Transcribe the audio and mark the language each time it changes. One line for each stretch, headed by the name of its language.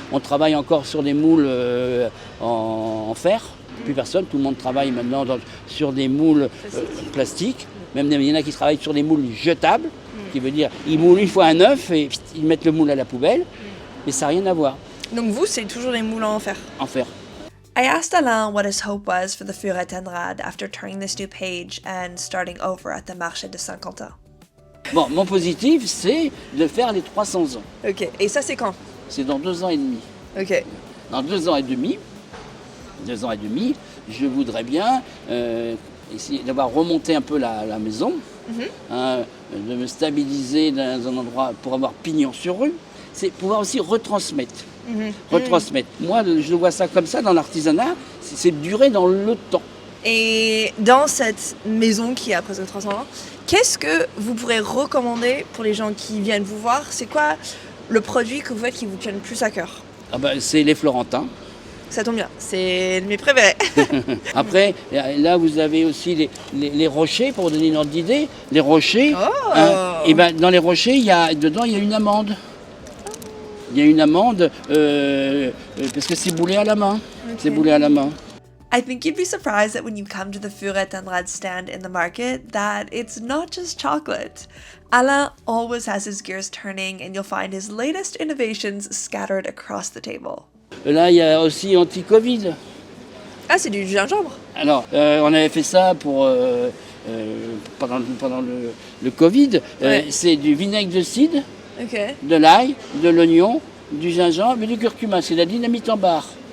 French: On travaille encore sur des moules en fer. Plus personne, tout le monde travaille maintenant sur des moules plastiques. Même il y en a qui travaillent sur des moules jetables, qui veut dire ils moulent une fois un œuf et ils mettent le moule à la poubelle. Mais ça n'a rien à voir. Donc vous, c'est toujours des moules en fer? En fer.
English: I asked Alain what his hope was for the Furet-Tanrade after turning this new page and starting over at the Marché de Saint-Quentin.
French: Bon, mon positif, c'est de faire les 300 ans. Ok, et ça c'est quand? C'est dans 2 ans et demi. Ok. Dans 2 ans et demi, je voudrais bien essayer d'avoir remonté un peu la maison, hein, de me stabiliser dans un endroit pour avoir pignon sur rue. C'est pouvoir aussi retransmettre. Moi, je vois ça comme ça dans l'artisanat, c'est durer dans le temps. Et dans cette maison qui a presque 300 ans, qu'est-ce que vous pourrez recommander pour les gens qui viennent vous voir? C'est quoi le produit que vous faites qui vous tient le plus à cœur? C'est les Florentins. Ça tombe bien, c'est mes préférés. Après, là, vous avez aussi les rochers, pour vous donner une ordre d'idée. Les rochers, dans les rochers, dedans, il y a une amande. Il y a une amande parce que c'est boulé à la main. Okay. C'est boulé à la main.
English: I think you'd be surprised that when you come to the Furet-Tanrade stand in the market that it's not just chocolate. Alain always has his gears turning and you'll find his latest innovations scattered across the table.
French: Là, il y a aussi anti-Covid. Ah, c'est du gingembre? Alors, on avait fait ça pendant le Covid. Ouais. C'est du vinaigre de cidre, de l'ail, de l'oignon, du gingembre et du curcuma. C'est de la dynamite en barre.